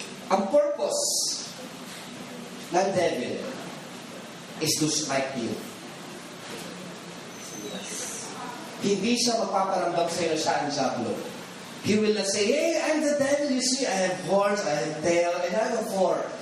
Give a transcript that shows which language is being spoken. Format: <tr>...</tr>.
<en>Ang purpose ng devil is to strike you.</en> <tl>Hindi siya mapaparamdam sa iyo na siya ang diablo.</tl> <en>He will not say, hey, I'm the devil. You see, I have horns, I have tail, and I have a fork.</en>